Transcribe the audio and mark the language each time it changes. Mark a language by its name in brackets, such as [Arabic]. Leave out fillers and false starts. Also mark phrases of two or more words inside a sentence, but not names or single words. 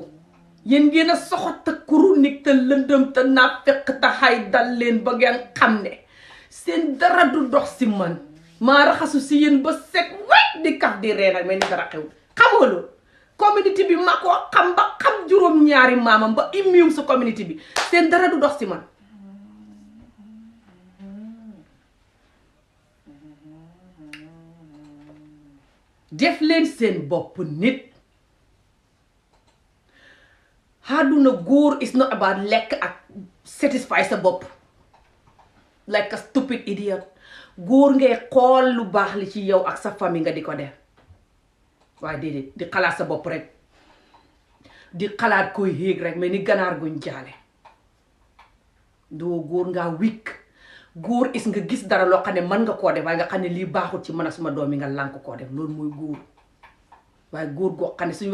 [Wolof] yéen ngeen a soxot te chronique te lëndëm te naafeq te xay dal leen ba ngeen xam ne seen dara du dox si man maa raxasu si yéen ba set wéy di kaf di ree nag mel ni dara xew xamoo loolu community bi ma ko xam ba xam juróom-ñaari maamam ba immune su community bi seen dara du dox si man def leen seen bopp nit àdduna góor [English] is not about [Wolof] lekk ak satisfy sa bopp [English] like a stupid idiot [Wolof] góor ngay xool lu baax li ci yow ak sa famille nga di ko def waaye déedéet di xalaat sa bopp rek di xalaat koy yéeg rek mais ni ganaar guñ jaale doo góor ngaa wikk góor is nga gis dara loo xam ne mën nga koo def waaye nga xam ne lii baaxul ci man ak suma doom yi nga lànk koo def loolu mooy góor waaye góor goo xam ne suñu